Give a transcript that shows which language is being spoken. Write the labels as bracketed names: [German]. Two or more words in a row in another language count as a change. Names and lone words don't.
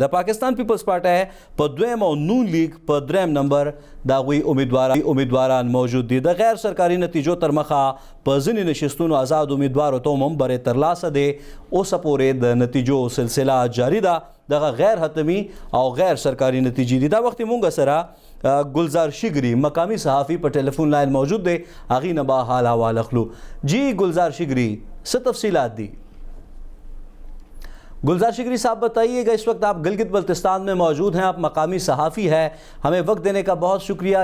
[Pashto] د پاکستان پیپلز پارټي په دویم او نون لیگ په دریم نمبر دا غوي امیدواران موجود دي. د غیر سرکاري نتیجو تر مخه په ځینې نشستونو آزاد امیدوارو ته هم برې ترلاسه دی. اوسه پورې د نتیجو سلسله جاری ده. دغه غیر حتمی او غیر سرکاري نتیجې دي. دا وخت مونږ سره گلزار شگری مقامی صحافی پر [English] telephone line [Pashto] موجود دے. آغی نبا حال حوال اخلو. [Urdu] جی گلزار شگری سے تفصیلات دی. گلزار شگری صاحب بتائیے گا، اس وقت آپ گلگت بلتستان میں موجود ہیں، آپ مقامی صحافی ہیں، ہمیں وقت دینے کا بہت شکریہ.